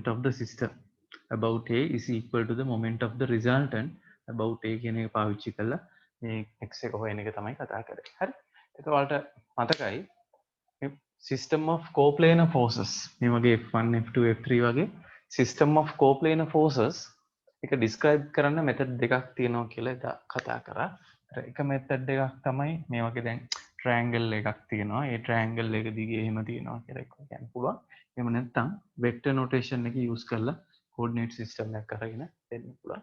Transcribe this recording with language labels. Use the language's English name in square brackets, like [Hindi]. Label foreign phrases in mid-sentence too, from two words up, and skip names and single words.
[English] of the system about A is equal to the moment of the resultant about A [Sinhala] කියන එක පාවිච්චි කරලා මේ x එක හොයන එක තමයි කතා කරන්නේ. හරි. එතකොට ඔයාලට මතකයි මේ [English] system of coplanar forces [Sinhala] මේ වගේ F1 F2 F3 වගේ [English] system of coplanar forces [Sinhala] එක describe කරන්න method දෙකක් තියෙනවා කියලා එදා කතා කරා. එක method එකක් තමයි මේ වගේ දැන් triangle එකක් තියෙනවා. ඒ triangle එක දිගේ එහෙම තියෙනවා කියලා කියන්න පුළුවන්. එහෙම නැත්නම් [English] vector notation [Sinhala] එක use කරලා [English] coordinate system [Sinhala] එකක් අරගෙන දෙන්න පුළුවන්.